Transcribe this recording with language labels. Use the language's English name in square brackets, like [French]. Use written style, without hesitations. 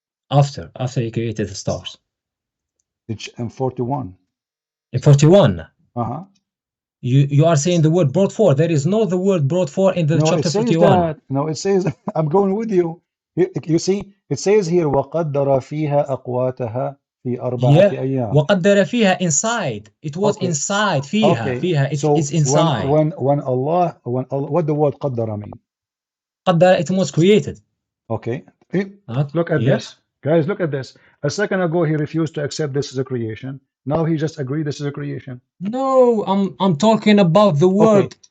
[English] After he created the stars. It's in 41. In 41? You are saying the word brought forth. There is no the word brought forth in the chapter 41. No, it says, I'm going with you. You see, it says here, [Arabic] وَقَدَّرَ فِيهَا أَقْوَاتَهَا فِي أَرْبَعَةِ أَيَّامٍ. وَقَدَّرَ فِيهَا [English] inside. It was inside. فِيهَا. It's inside. When Allah, what the word قَدَّرَ mean? قَدَّرَ, it was created. Okay. Look at this. Guys, look at this. A second ago, he refused to accept this as a creation. Now he just agreed this is a creation. No, I'm talking about the word.